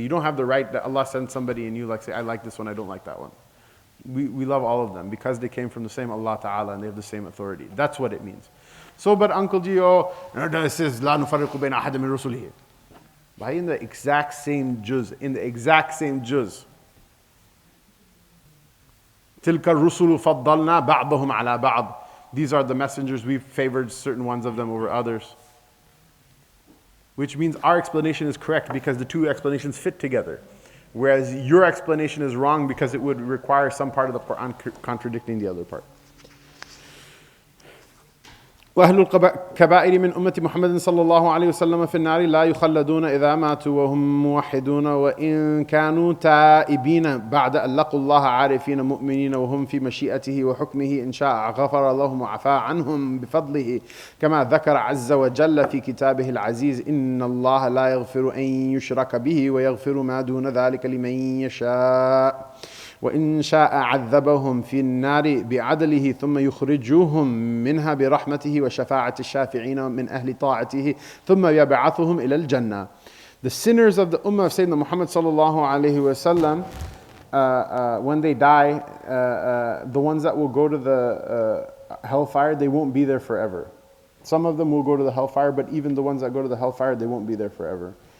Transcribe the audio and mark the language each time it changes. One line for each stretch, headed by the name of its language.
English: You don't have the right that Allah sends somebody and you say, I like this one, I don't like that one. We love all of them because they came from the same Allah Ta'ala and they have the same authority. That's what it means. So, but Uncle Gio, it says,
Arabic: لَا نُفَرِّقُ بَيْنَ أَحَدٍ مِّن رُسُلِهِ.
English: In the exact same juz,
Arabic: تِلْكَ الرُّسُلُ فَضَّلْنَا بَعْضَهُمْ عَلَى بَعْضٍ.
English: These are the messengers, we've favored certain ones of them over others. Which means our explanation is correct because the two explanations fit together. Whereas your explanation is wrong because it would require some part of the Quran contradicting the other part.
Arabic: وأهل الكبائر من أمة محمد صلى الله عليه وسلم في النار لا يخلدون إذا ماتوا وهم موحدون وإن كانوا تائبين بعد أن لقوا الله عارفين مؤمنين وهم في مشيئته وحكمه إن شاء غفر لهم وعفى عنهم بفضله كما ذكر عز وجل في كتابه العزيز إن الله لا يغفر أن يشرك به ويغفر ما دون ذلك لمن يشاء وإن شاء عذبهم في النار بعدله ثم يخرجوهم منها برحمته وشفاعة الشافعين من أهل طاعته ثم يبعثهم إلى الجنة.
English: The sinners of the Ummah of Sayyidina Muhammad sallallahu alayhi wasallam, when they die, the ones that will go to the hellfire, they won't be there forever. Some of them will go to the hellfire, but even the ones that go to the hellfire, they won't be there forever.